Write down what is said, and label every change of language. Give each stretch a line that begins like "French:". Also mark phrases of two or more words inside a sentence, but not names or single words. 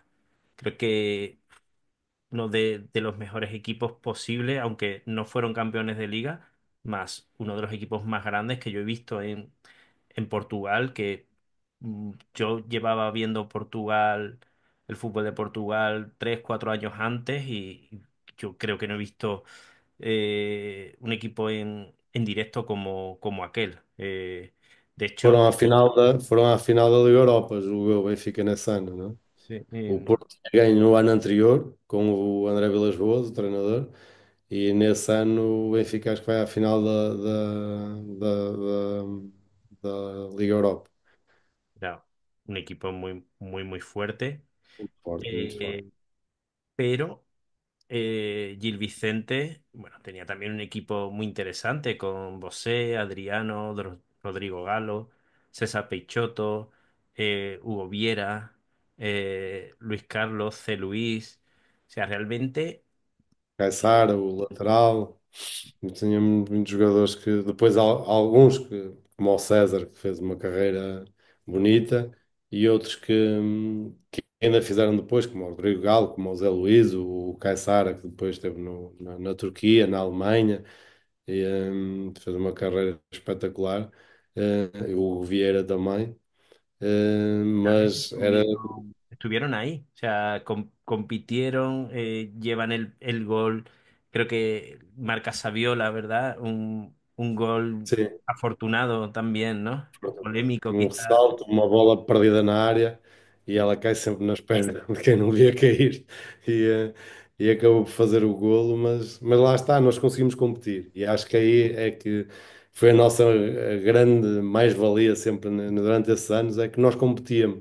Spanish: Creo que uno de los mejores equipos posibles, aunque no fueron campeones de liga, más uno de los equipos más grandes que yo he visto en Portugal, que yo llevaba viendo Portugal, el fútbol de Portugal, 3, 4 años antes y yo creo que no he visto un equipo en directo como aquel. De hecho,
Portuguese: Foram à final da Liga Europa, julgo eu, Benfica nesse ano, não é?
Spanish: sí,
Portuguese: O Porto tinha ganho no ano anterior, com o André Vilas-Boas, o treinador, e nesse ano o Benfica acho que vai à final da Liga Europa.
Spanish: era un equipo muy, muy, muy fuerte.
Portuguese: Muito forte, muito forte.
Spanish: Eh, pero Gil Vicente, bueno, tenía también un equipo muy interesante con Bosé, Adriano, Rodrigo Galo, César Peixoto, Hugo Viera, Luis Carlos, C. Luis. O sea, realmente,
Portuguese: Caissara, o lateral, tinha muitos jogadores que depois alguns como o César, que fez uma carreira bonita, e outros que ainda fizeram depois, como o Rodrigo Galo, como o Zé Luís, o Caissara, que depois esteve na Turquia, na Alemanha, e fez uma carreira espetacular. E o Vieira também.
Spanish: también
Portuguese: Mas era.
Spanish: estuvieron ahí. O sea, compitieron, llevan el gol. Creo que marca Saviola, ¿verdad? Un gol
Portuguese: Sim,
Spanish: afortunado también, ¿no? Polémico
Portuguese: um
Spanish: quizás.
Portuguese: ressalto, uma bola perdida na área e ela cai sempre nas pés de quem não via cair e acabou por fazer o golo, mas lá está, nós conseguimos competir e acho que aí é que foi a nossa grande mais-valia sempre durante esses anos, é que nós competíamos.